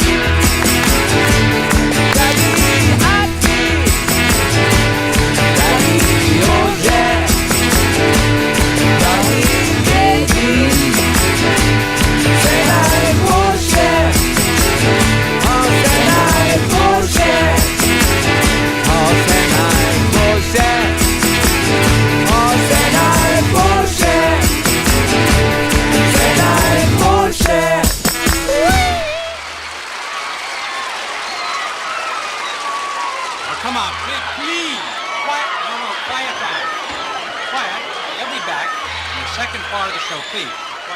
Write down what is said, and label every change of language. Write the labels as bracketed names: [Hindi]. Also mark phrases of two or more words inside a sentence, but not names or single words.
[Slovenian] Dragi Ati, dragi Jože, dragi Bibi, vse najboljše, vse najboljše, vse najboljše, vse najboljše, vse najboljše. [English] Now come on, please. Quiet. No, quiet down. Quiet. You'll be back in the second part of the show, please.